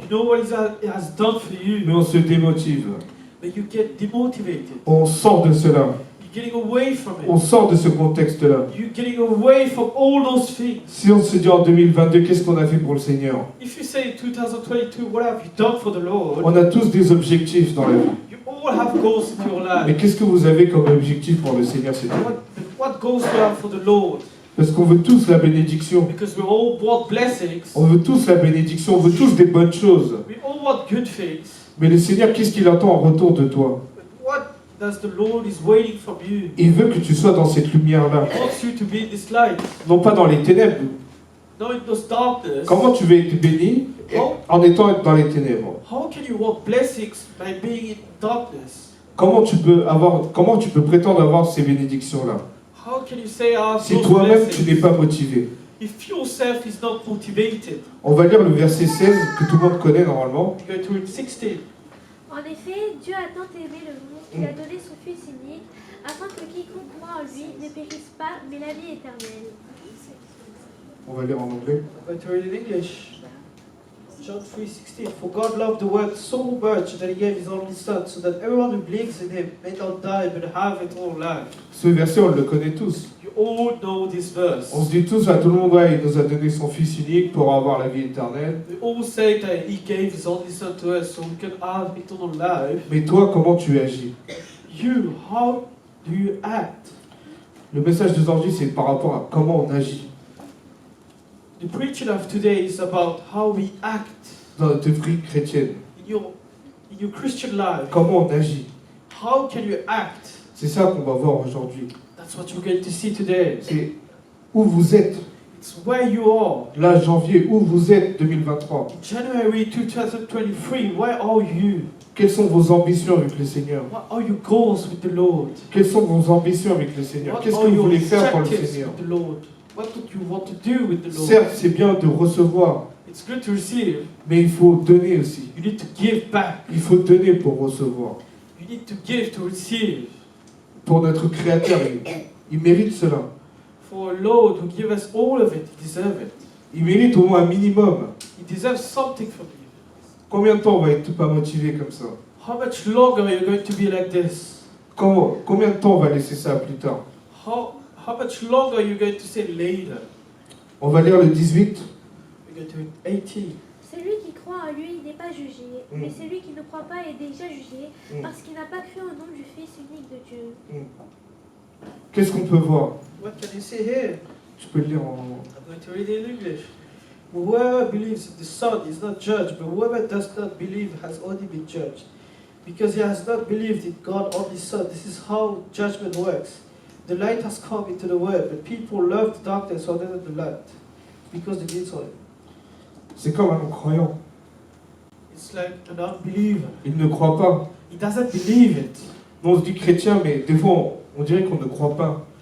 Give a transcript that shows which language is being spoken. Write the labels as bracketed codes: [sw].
[en] You know what He has done for you. [fr] Mais on se démotive. [en] But you get demotivated. [fr] On sort de cela. [en] You're getting away from [fr] On [en] it. [fr] sort de ce contexte-là. [en] You're getting away from all those things. [fr] Si on se dit en 2022, qu'est-ce qu'on a fait pour le Seigneur? [en] If you say 2022, what have you done for the Lord? [fr] On a tous des objectifs dans la vie. [en] You all have goals in your [fr] Mais [en] life. [fr] qu'est-ce que vous avez comme objectif pour le Seigneur cette année? [en] What goals do you have for the Lord? [fr] Parce qu'on veut tous la bénédiction. [en] Because we all want blessings. [fr] On veut tous la bénédiction. On veut tous des bonnes choses. [en] We all want good things. [fr] Mais le Seigneur, qu'est-ce qu'il attend en retour de toi? [en] But what does the Lord is waiting from you? [fr] Il veut que tu sois dans cette lumière-là. [en] He wants you to be in this light, [fr] Non pas dans les ténèbres. [en] not in those darkness. [fr] Comment tu veux être béni en étant dans les ténèbres? [en] How can you want blessings by being in darkness? [fr] Comment tu peux prétendre avoir ces bénédictions-là? [en] How can you say [fr] Si [en] those [fr] toi-même tu n'es [en] blessings [fr] pas motivé. [en] if yourself is not motivated? [fr] On va lire le verset 16 que tout le monde connaît normalement. [en] You go to read 16. [fr] En effet, Dieu a tant aimé le monde qu'il a donné son Fils unique, afin que quiconque croit en lui ne périsse pas, mais la vie éternelle. On va lire en anglais. [en] I'm going to read in English. John 3:16. For God loved the world so much that He gave His only Son, so that everyone who believes in Him may not die but have eternal life. [fr] Ce verset, on le connaît tous. [en] You all know this verse. [fr] On se dit tous à tout le monde, ouais, il nous a donné son Fils unique pour avoir la vie éternelle. [en] We all say that He gave His only Son to us so we can have eternal life. [fr] Mais toi, comment tu agis? [en] You, how do you act? [fr] Le message d'aujourd'hui, c'est par rapport à comment on agit [en] The preaching of today is about how we act [fr] dans notre vie chrétienne. [en] in your Christian life. [fr] Comment on agit. [en] How can you act? [fr] C'est ça qu'on va voir aujourd'hui. [en] That's what you're going to see today. [fr] C'est où vous êtes. [en] It's where you are. [fr] Là, janvier, où vous êtes 2023. [en] January 2023, where are you? [fr] Quelles sont vos ambitions avec le Seigneur? What are your goals with the Lord? Quelles sont vos ambitions avec le Seigneur? [en] What [fr] Qu'est-ce [en] are [fr] que vous [en] your [fr] voulez faire pour le [en] objectives [fr] Seigneur? [en] with the Lord? What do you want to do with the Lord? [fr] Certes, c'est bien de recevoir, [en] It's good to receive. [fr] mais il faut donner aussi. [en] You need to give back. [fr] Il faut donner pour recevoir. [en] You need to give to receive. [fr] Pour notre Créateur, il mérite cela. [en] For a Lord who gives us all of it, He deserves it. [fr] Il mérite au moins un minimum. [en] He deserves something from you. [fr] Combien de temps on va être pas motivé comme ça? [en] How much longer are you going to be like this? [fr] Combien de temps on va laisser ça plus tard? [en] How much longer are you going to say later? [fr] On va lire le 18. [en] We're going to read 18. [fr] Celui qui croit en lui n'est pas jugé, mais celui qui ne croit pas est déjà jugé, parce qu'il n'a pas cru au nom du Fils unique de Dieu. Qu'est-ce qu'on peut voir? [en] What can you see here? [fr] Tu peux le lire en... [en] I'm going to read it in English. Whoever believes in the Son is not judged, but whoever does not believe has already been judged. Because he has not believed in God only Son. This is how judgment works. The light has come into the world, but people love the darkness rather than the light, because they did so. [fr] C'est comme un non-croyant. [en] It's like an unbeliever. [fr] Il ne croit pas. [en] He doesn't believe it. [fr] Nous, on se dit chrétien, mais des fois, on dirait qu'on ne croit pas.